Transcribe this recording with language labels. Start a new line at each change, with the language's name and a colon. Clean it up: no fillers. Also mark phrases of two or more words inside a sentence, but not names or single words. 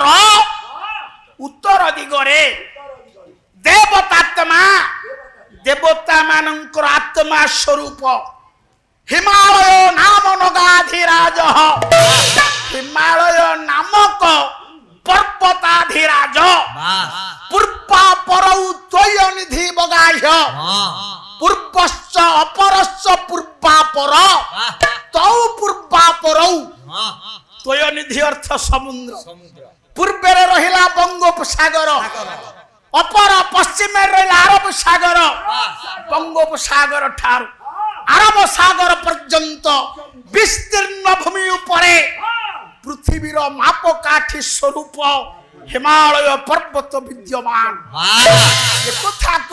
Odia: ଉତ୍ତର ଦିଗରେ ଦେବତାତ୍ମା ଦେବତା ମାନଙ୍କର ଆତ୍ମା ସ୍ୱରୂପ ହିମାଳୟ ନାମ ନଗାଧିରାଜ ହିମାଳୟ ନାମକ ପର୍ବତାଧିରାଜ
Sanskrit: पूर्वा परौ त्वयनिधि बगाह्य पूर्वश्च अपरश्च पूर्वा पर तौ पूर्वा परौ त्वयनिधि
Odia: ଅର୍ଥ ସମୁଦ୍ର ପୂର୍ବେ ରହିଲା ବଙ୍ଗୋପସାଗର ଅପର ପଶ୍ଚିମ ରହିଲା ଆରବ ସାଗର ବଙ୍ଗୋପସାଗର ଠାରୁ ଆରବ ସାଗର ପର୍ଯ୍ୟନ୍ତ ବିସ୍ତୀର୍ଣ୍ଣ ଭୂମି ଉପରେ ପୃଥିବୀର ମାପକାଠି ସ୍ୱରୂପ ହିମାଳୟ ପର୍ବତ ବିଦ୍ୟମାନ କଥା କୋ